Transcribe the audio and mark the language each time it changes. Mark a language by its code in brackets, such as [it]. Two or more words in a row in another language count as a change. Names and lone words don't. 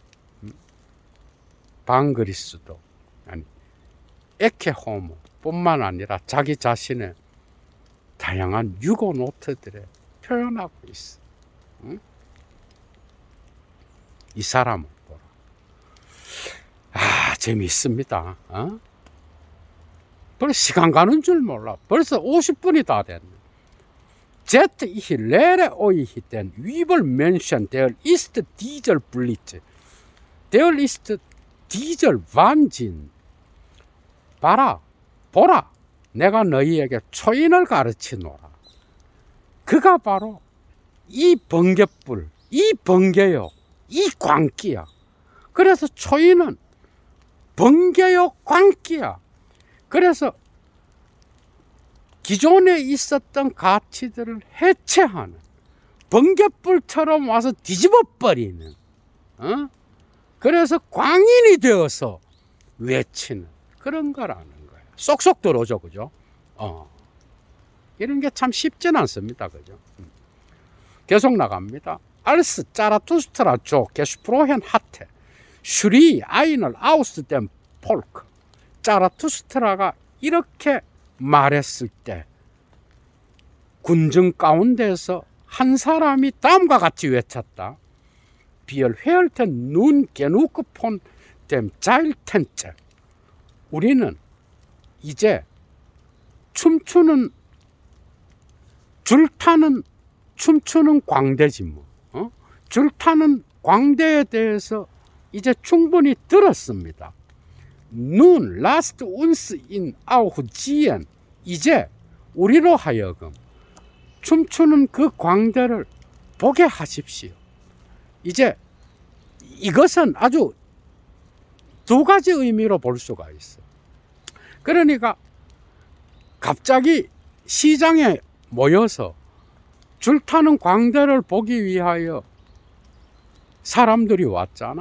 [ko] 방그리스도 아니 에케호모 뿐만 아니라 자기 자신의 다양한 유고 노트들에 표현하고 있어. 이 사람을 보라. 아, 재미있습니다. 벌써 시간 가는 줄 몰라. 벌써 50분이 다 됐네. [de] Z ich lehre euch den Übelmenschen, der ist dieser Blitz. Der ist dieser Wahnsinn. [ko] 봐라, 보라. 내가 너희에게 초인을 가르치노라. 그가 바로 이 번개불, 이 번개요, 이 광기야. 그래서 초인은 번개요, 광기야. 그래서 기존에 있었던 가치들을 해체하는, 번개불처럼 와서 뒤집어버리는, 그래서 광인이 되어서 외치는 그런 거라는 거예요. 쏙쏙 들어오죠, 그죠? 이런 게 참 쉽진 않습니다, 그죠? 계속 나갑니다. [de] Als Zarathustra so gesprochen hatte, schrie einer aus dem Volk. [ko] 자라투스트라가 이렇게 말했을 때 군중 가운데서 한 사람이 다음과 같이 외쳤다. [de] Wir hörten nun genug von dem Zeiltänzer. [ko] 우리는 이제 춤추는 줄타는 춤추는 광대지 뭐. 줄타는 광대에 대해서 이제 충분히 들었습니다. [de] Nun lasst uns ihn auch sehen. [ko] 이제 우리로 하여금 춤추는 그 광대를 보게 하십시오. 이제 이것은 아주 두 가지 의미로 볼 수가 있어. 그러니까 갑자기 시장에 모여서 줄타는 광대를 보기 위하여 사람들이 왔잖아.